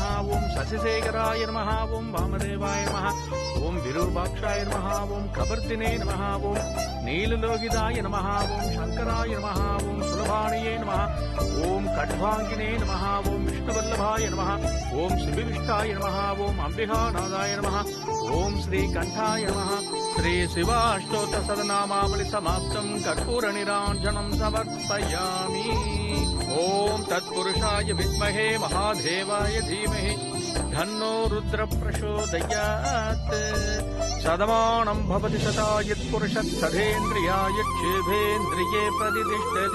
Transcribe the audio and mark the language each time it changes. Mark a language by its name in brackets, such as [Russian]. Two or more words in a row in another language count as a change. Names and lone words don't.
[Sanskrit] ॐ शशिशेखराय नमः, ॐ वामदेवाय नमः, ॐ विरूपाक्षाय नमः, ॐ कपर्दिने नमः, ॐ नीललोहिताय नमः, ॐ शङ्कराय नमः, ॐ शूलपाणये नमः, ॐ खट्वाङ्गिने नमः, ॐ विष्णुवल्लभाय नमः, ॐ शिपिविष्टाय नमः, ॐ अम्बिकानाथाय नमः, ॐ श्रीकण्ठाय नमः. श्री शिवाष्टोत्तर सदनामावली समाप्तं कर्पूर निराञ्जनं समर्पयामि. ओम तत्पुरुषाय विद्महे महादेवाय धीमहि धन्नो रुद्र प्रचोदयात्. सदमानं भवति सदा यत्पुरुषः सदेन्द्रियाय क्षेभेन्द्रिये प्रतिष्ठति.